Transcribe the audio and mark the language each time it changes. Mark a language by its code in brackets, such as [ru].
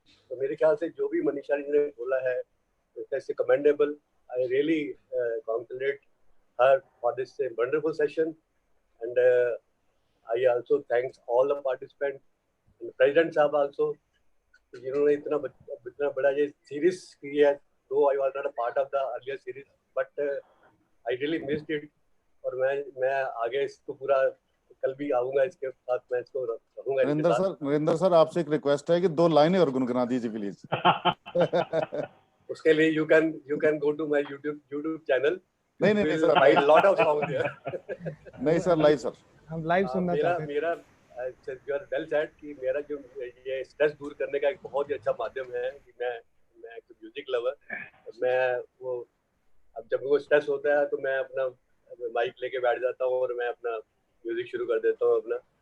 [hi] तो मेरे ख्याल से जो भी मनीषा जी ने बोला है, [en] It's commendable. I really congratulate her for this wonderful session and I also thanks all the participants and President साहब also, [hi] जिन्होंने इतना बड़ा ये सीरीज की है। [en] तो I was not a part of the earlier series, but I really missed it। [hi] और मैं आगे इसको पूरा कल भी आऊंगा, इसके साथ मैं इसको रहूंगा। नरेंद्र सर आपसे एक रिक्वेस्ट है कि 2 लाइनें और गुनगुना दीजिए प्लीज। उसके लिए [en] you can go to my YouTube channel। [hi] नहीं sir, [en] find lot of songs there। [hi] नहीं सर, लाइव सर, हम लाइव सुनना चाहते हैं। मेरा वेल सेड कि मेरा जो ये स्ट्रेस दूर करने का एक बहुत ही अच्छा माध्यम है कि मैं एक म्यूजिक लवर, मैं वो अब जब वो स्ट्रेस होता है तो मैं अपना माइक लेके बैठ जाता हूँ और मैं अपना म्यूजिक शुरू कर देता हूँ अपना।